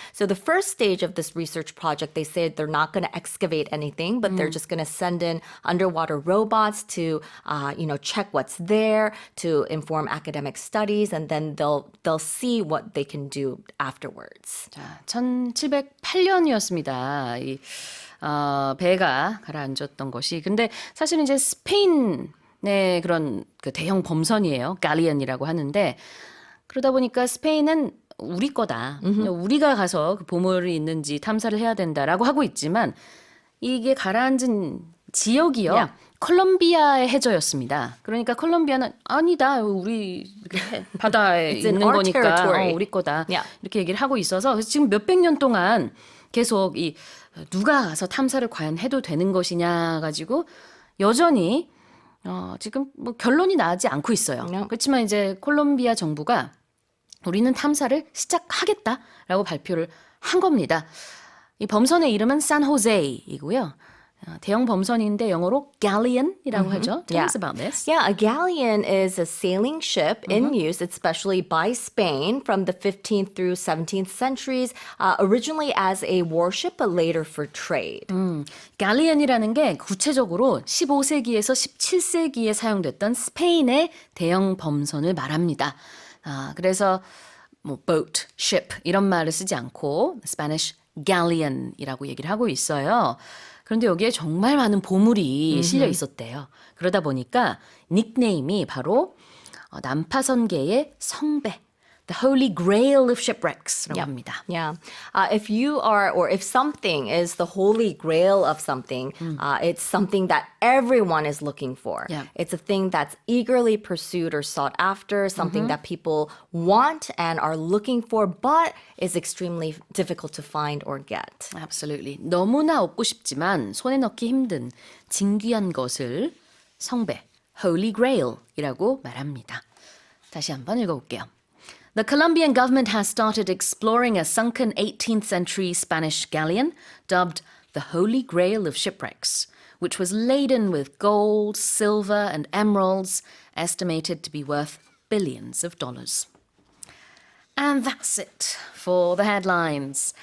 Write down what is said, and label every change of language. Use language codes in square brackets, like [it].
[en] So the first stage of this research project, they said they're not going to excavate anything, but they're just going to send in underwater robots to check what's there, to inform academic studies, and then they'll see what they can do afterwards. [ko] 자, 1708년이었습니다. 이 배가 가라앉았던 것이. 근데 사실은 이제 스페인의 그런 그 대형 범선이에요. 갈리언이라고 하는데, 그러다 보니까 스페인은 우리 거다. 우리가 가서 그 보물이 있는지 탐사를 해야 된다라고 하고 있지만, 이게 가라앉은 지역이요. [en] Yeah. [ko] 콜롬비아의 해저였습니다. 그러니까 콜롬비아는 아니다. 우리 바다에 [en] It's in [ko] 있는 [en] our [ko] 거니까 [en] territory. [ko] 우리 거다. [en] Yeah. [ko] 이렇게 얘기를 하고 있어서 그래서 지금 몇백 년 동안 계속 이 누가 가서 탐사를 과연 해도 되는 것이냐 가지고 여전히 지금 뭐 결론이 나지 않고 있어요. [en] Yeah. [ko] 그렇지만 이제 콜롬비아 정부가 우리는 탐사를 시작하겠다라고 발표를 한 겁니다. 이 범선의 이름은 산호세이고요. 대형 범선인데 영어로 galleon이라고 하죠. [en] Tell us about this. Yeah, a galleon is a sailing ship in use, especially by Spain from the 15th through 17th centuries, originally as a warship, but later for trade. [ko] 갈리언이라는 게 구체적으로 15세기에서 17세기에 사용됐던 스페인의 대형 범선을 말합니다. 그래서 뭐 boat, ship 이런 말을 쓰지 않고 Spanish galleon이라고 얘기를 하고 있어요. 그런데 여기에 정말 많은 보물이 실려 있었대요. 그러다 보니까 닉네임이 바로 난파선계의 성배, [en] the Holy Grail of Shipwrecks [ko] 라고 합니다. [en] Yeah. If you are, or if something is the holy grail of something, it's something that everyone is looking for. Yeah. It's a thing that's eagerly pursued or sought after, something that people want and are looking for, but is extremely difficult to find or get. Absolutely. [ko] 너무나 얻고 싶지만 손에 넣기 힘든 진귀한 것을 성배, Holy Grail이라고 말합니다. 다시 한번 읽어볼게요. [en] The Colombian government has started exploring a sunken 18th century Spanish galleon dubbed the Holy Grail of Shipwrecks, which was laden with gold, silver, and emeralds, estimated to be worth billions of dollars. And that's it for the headlines.